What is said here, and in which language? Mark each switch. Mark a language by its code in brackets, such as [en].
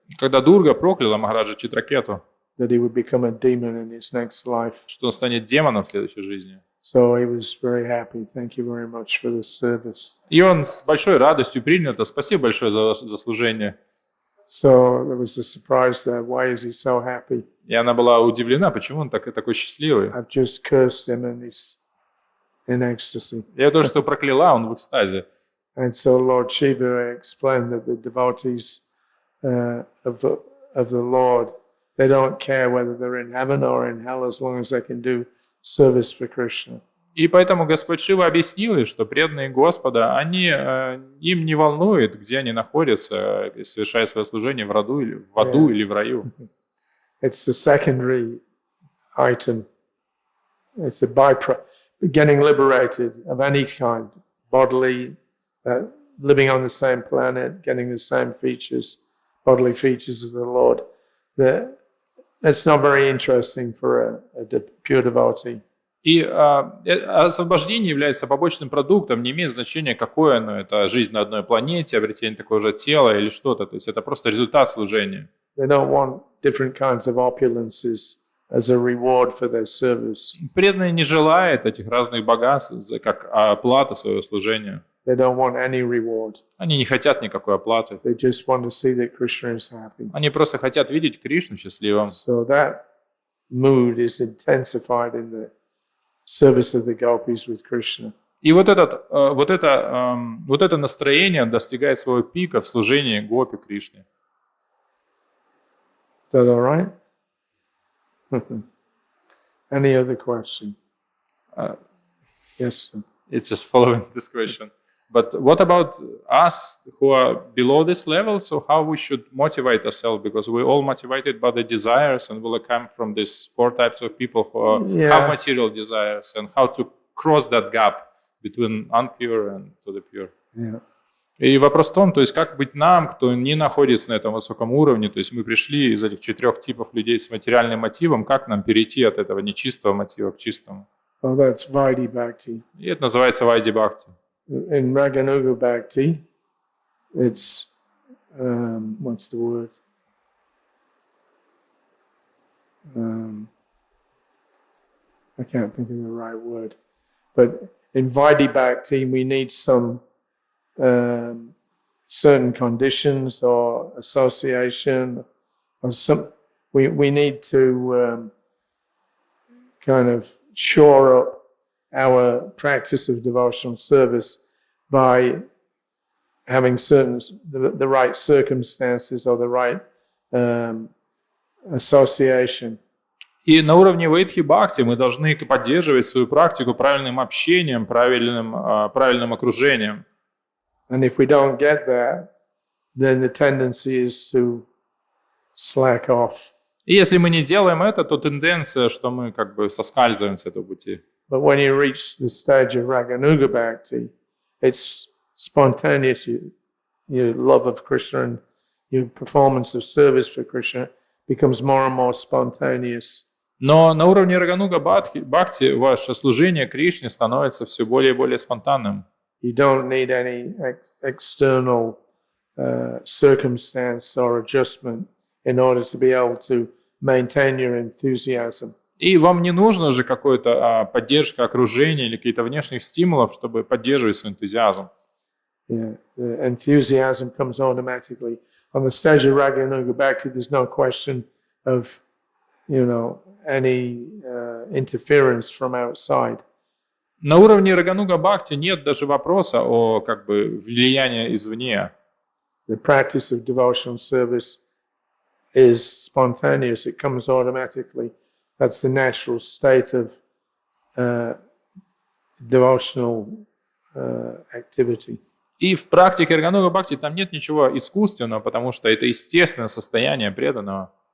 [ru] Когда Дурга прокляла Махараджа Читракету, [en] that he would become a demon in his next life. [ru] что он станет демоном в следующей жизни. [en] So he was very happy. Thank you very much for this service. [ru] И он с большой радостью принял это. Спасибо большое за служение. [en] So there was a surprise there. Why is he so happy? [ru] И она была удивлена, почему он такой счастливый. [en] I've just cursed him and he's in ecstasy. [ru] Я то, что прокляла, он в экстазе. [en] And so Lord Shiva explained that the devotees of the Lord, they don't care whether they're in heaven or in hell as long as they can do service for Krishna. [ru] И поэтому Господь Шива объяснил, что преданные Господа, им не волнует, где они находятся, совершая свое служение в аду или в раю. [en] It's the secondary item. It's a byproduct. Getting liberated of any kind, bodily, living on the same planet, getting the same features, bodily features of the Lord. That's not very interesting for a pure devotee. [ru] И освобождение является побочным продуктом, не имеет значения, какое оно. Это жизнь на одной планете, обретение такого же тела или что-то. То есть это просто результат служения. [en] They don't want different kinds of opulences as a reward for their service. [ru] Преданные не желают этих разных богатств как оплата своего служения. [en] They don't want any reward. [ru] Они не хотят никакой оплаты. [en] They just want to see that Krishna is happy. [ru] Они просто хотят видеть Кришну счастливым. [en] So that mood is intensified in the service of the gopis with Krishna. [ru] И вот это настроение достигает своего пика в служении гопи Кришне. [en] Is that all right? Any other question? Yes, sir. It's just following this question. But what about us who are below this level? So how we should motivate ourselves? Because we're all motivated by the desires, and we'll come from these four types of people who have material desires, and how to cross that gap between unpure and to the pure. Yeah. [ru] И вопрос в том, то есть как быть нам, кто не находится на этом высоком уровне, то есть мы пришли из этих 4 типов людей с материальным мотивом, как нам перейти от этого нечистого мотива к чистому? [en] Well, that's Vaidhi Bhakti. [ru] И это называется Вайди Бхакти. [en] In Raganuga Bhakti, it's, what's the word? I can't think of the right word. But in Vaidhi Bhakti, we need some certain conditions or association or some. We need to kind of shore up our practice of devotional service by having the right circumstances or the right association. [ru] И на уровне Вайдхи Бхакти мы должны поддерживать свою практику правильным общением, правильным окружением. [en] And if we don't get that, then the tendency is to slack off. [ru] И если мы не делаем это, то тенденция, что мы как бы соскальзываем с этого пути. [en] But when you reach the stage of Raganuga Bhakti, it's spontaneous. Your love of Krishna and your performance of service for Krishna becomes more and more spontaneous. [ru] Но на уровне Рагануга Бхакти ваше служение Кришне становится все более и более спонтанным. [en] You don't need any external circumstance or adjustment in order to be able to maintain your enthusiasm. [ru] И вам не нужно же какая-то поддержка окружения или каких-то внешних стимулов, чтобы поддерживать свой энтузиазм. [en] Yeah, the enthusiasm comes automatically. On the stage of Raganuga Bhakti, there's no question of, any interference from outside. [ru] На уровне Рагануга Бхакти нет даже вопроса о как бы влиянии извне. [en] The practice of devotional service is spontaneous. It comes automatically. That's the natural state of devotional activity. [ru] И в практике Рагануга Бхакти там нет ничего искусственного, потому что это естественное состояние преданного.